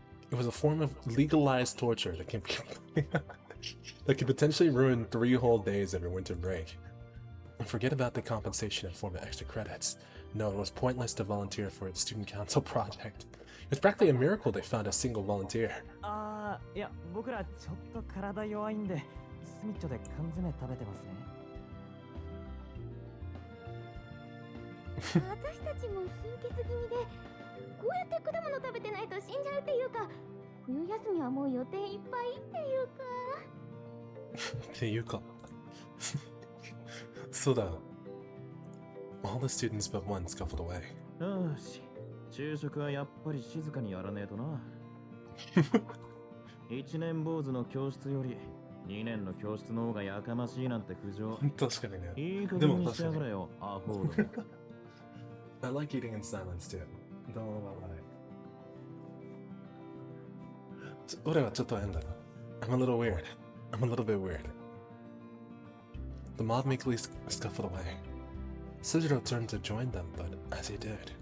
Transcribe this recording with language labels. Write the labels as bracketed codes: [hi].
[en] It was a form of legalized torture that could potentially ruin 3 whole days of your winter break. And forget about the compensation in form of extra credits. No, it was pointless to volunteer for a student council project. It was practically a miracle they found a single volunteer. [ja] いや、僕らちょっと体弱いんで、スミッチョで缶詰食べてますね。私たちも貧血気味で、こうやって果物食べてないと死んじゃうっていうか、冬休みはもう予定いっぱいっていうか。そうだ。 [en] All the students but one scuffled away. [ja] よし、昼食はやっぱり静かにやらねえとな。 1年坊主の教室より2年の教室の方がやかましいなんて苦情。確かにね。いい加減にしやがれよ、アホード。 [en] I like eating in silence too. Don't know about that. [ja] 俺はちょっと変だな。 [en] I'm a little weird. I'm a little bit weird. The mob meekly scuffled away. Sojiro turned to join them, but as he did...